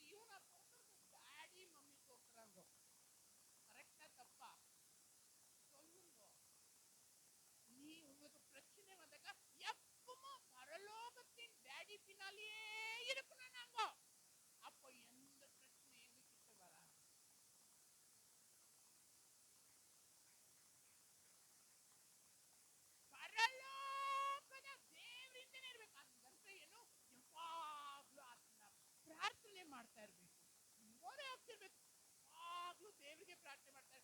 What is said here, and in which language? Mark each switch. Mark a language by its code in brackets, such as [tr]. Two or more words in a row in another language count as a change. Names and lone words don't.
[ta] இவனா தோற்றது? டாடி மம்மி தோற்றாங்க. கரெக்டா தப்பா சொல்லுங்க. நீ உங்களுக்கு பிரச்சனை வந்தாக்கா எப்பவும் பரலோகத்தின் டாடி பின்னாலேயே இருக்கணும் நாங்க. அப்போ எந்த பிரச்சனை எங்க கிட்ட வராது. [kn] ಪರಲೋಕದ ದೇವರಿಂದನೇ ಇರ್ಬೇಕು. ಅದಂತ ಏನು? ಯಾವಾಗ್ಲೂ ಆತನ ಪ್ರಾರ್ಥನೆ ಮಾಡ್ತಾ ಇರ್ಬೇಕು, ಮೊರೆ ಹೋಗ್ತಿರ್ಬೇಕು. ಯಾವಾಗ್ಲೂ ದೇವರಿಗೆ ಪ್ರಾರ್ಥನೆ ಮಾಡ್ತಾರೆ.